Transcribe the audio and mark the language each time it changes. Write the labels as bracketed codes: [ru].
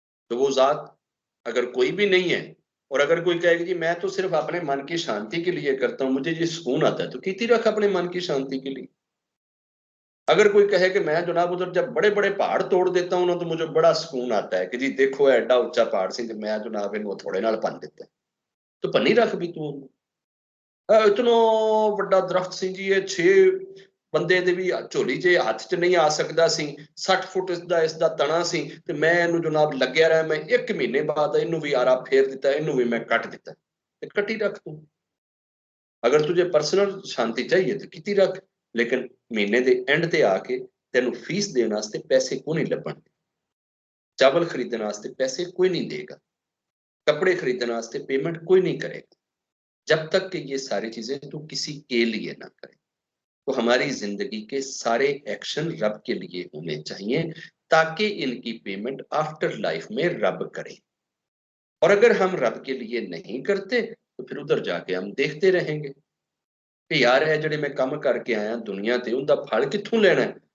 [hi] तो वो जात अगर कोई भी नहीं है, और अगर कोई कहेगा जी मैं तो सिर्फ अपने मन की शांति के लिए करता हूं, मुझे ये सुकून आता है, तो [pa] कीती रख [hi] अपने मन की शांति के लिए। अगर कोई कहे कि मैं जनाब उधर जब बड़े बड़े पहाड़ तोड़ देता हूं ना तो मुझे बड़ा सुकून आता है कि जी देखो [pa] एडा ऊंचा पहाड़ सी ते मैं जनाब इन थोड़े नाल भन दिता, तो भनी रख भी तू। इतना ਵੱਡਾ ਦਰਖਤ ਸੀ ਜੀ, ਇਹ 6 ਬੰਦੇ ਦੇ ਵੀ ਝੋਲੀ 'ਚ ਹੱਥ 'ਚ ਨਹੀਂ ਆ ਸਕਦਾ ਸੀ, 60 ਫੁੱਟ ਇਸ ਦਾ ਤਣਾ ਸੀ, ਤੇ ਮੈਂ ਇਹਨੂੰ ਜਨਾਬ ਲੱਗਿਆ ਰਿਹਾ, ਮੈਂ 1 ਮਹੀਨੇ ਬਾਅਦ ਇਹਨੂੰ ਵੀ ਆਰਾ ਫੇਰ ਦਿੱਤਾ, ਇਹਨੂੰ ਵੀ ਮੈਂ ਕੱਟ ਦਿੱਤਾ। ਤੇ ਕੱਟੀ ਰੱਖ ਤੂੰ, ਅਗਰ ਤੁਝੇ ਪਰਸਨਲ ਸ਼ਾਂਤੀ ਚਾਹੀਏ ਤੇ ਕੀਤੀ ਰੱਖ, ਲੇਕਿਨ ਮਹੀਨੇ ਦੇ ਐਂਡ ਤੇ ਆ ਕੇ ਤੈਨੂੰ ਫੀਸ ਦੇਣ ਵਾਸਤੇ ਪੈਸੇ ਕੋਈ ਨਹੀਂ ਲੱਭਣਗੇ, ਚਾਵਲ ਖਰੀਦਣ ਵਾਸਤੇ ਪੈਸੇ ਕੋਈ ਨਹੀਂ [hi] देगा, कपड़े खरीदने वास्ते पेमेंट कोई नहीं करेगा, जब तक कि ये सारी चीजें तू किसी के लिए ना करे। तो हमारी जिंदगी के सारे एक्शन रब के लिए होने चाहिए, ताकि इनकी पेमेंट आफ्टर लाइफ में रब करे। और अगर हम रब के लिए नहीं करते तो फिर उधर जाके हम देखते रहेंगे कि यार है ਜਿਹੜੇ मैं ਕੰਮ करके आया दुनिया [pa] ਤੇ ਉਹਦਾ ਫਲ ਕਿੱਥੋਂ ਲੈਣਾ ਹੈ।